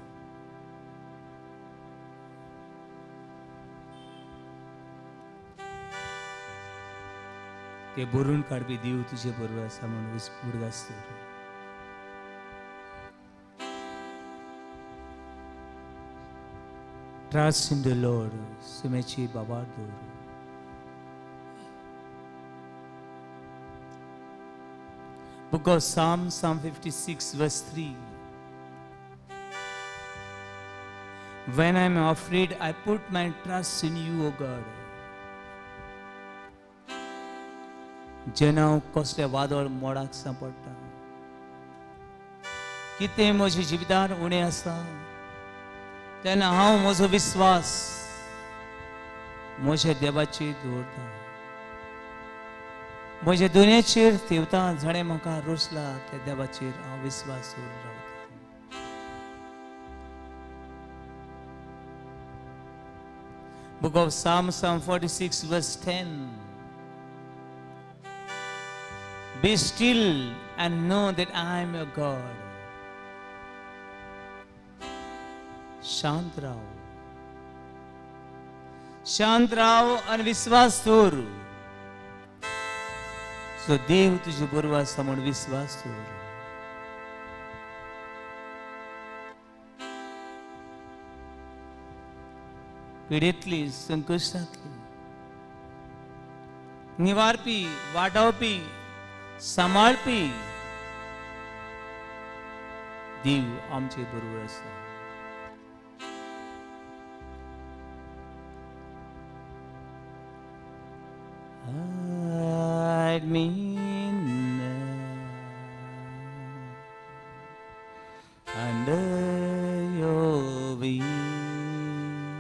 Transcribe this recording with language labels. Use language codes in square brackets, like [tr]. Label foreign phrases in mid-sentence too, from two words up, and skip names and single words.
[kok] ते बरोवन काडपी देव तुजे बरोबर आसा म्हणून उडगास दवर [en] trust in the Lord [kok] सुमेची बाबार दवर [en] Book of Psalm 56 verse 3. When I am afraid, I put my trust in you, O God. [kok] जेन्ना हांव कसले वादळ मोडाक सांपडटा कितें म्हज्या जिवितान उणें आसा तेन्ना हांव म्हजो विश्वास म्हज्या देवाचेर दवरता म्हज्या दुनियेचेर तेवता जाणें म्हाका रोसला त्या देवाचेर हांव विश्वास दवरून रावता [en] Book of Psalm 46 verse 10. Be still and know that I am your God. [kok] शांत राव आणि विश्वास दवर सो देव तुझे बरोबर आसा म्हूण विस्वास दवर. पिडेंतली संकश्टांतली निवारपी वाटावपी सांबाळपी देव आमचे बरोबर आसा. [en] Hide me now under your wing.